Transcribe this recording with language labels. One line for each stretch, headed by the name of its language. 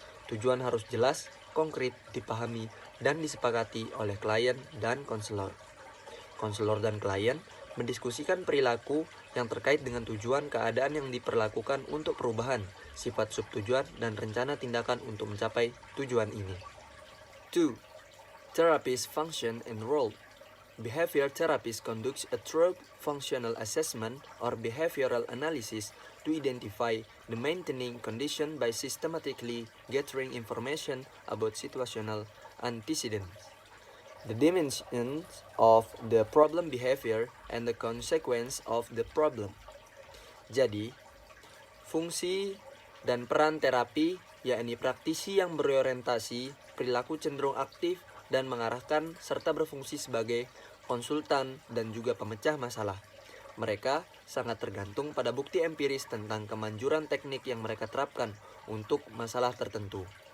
Indonesian: Tujuan harus jelas, konkret, dipahami, dan disepakati oleh klien dan konselor. Konselor dan klien mendiskusikan perilaku yang terkait dengan tujuan keadaan yang diperlakukan untuk perubahan, sifat subtujuan, dan rencana tindakan untuk mencapai tujuan ini.
English: 2. Therapist function and role. Behavior therapist conducts a thorough functional assessment or behavioral analysis to identify the maintaining condition by systematically gathering information about situational antecedents, the dimensions of the problem behavior, and the consequence of the problem.
Indonesian: Jadi, fungsi dan peran terapi yakni praktisi yang berorientasi perilaku cenderung aktif dan mengarahkan serta berfungsi sebagai konsultan dan juga pemecah masalah. Mereka sangat tergantung pada bukti empiris tentang kemanjuran teknik yang mereka terapkan untuk masalah tertentu.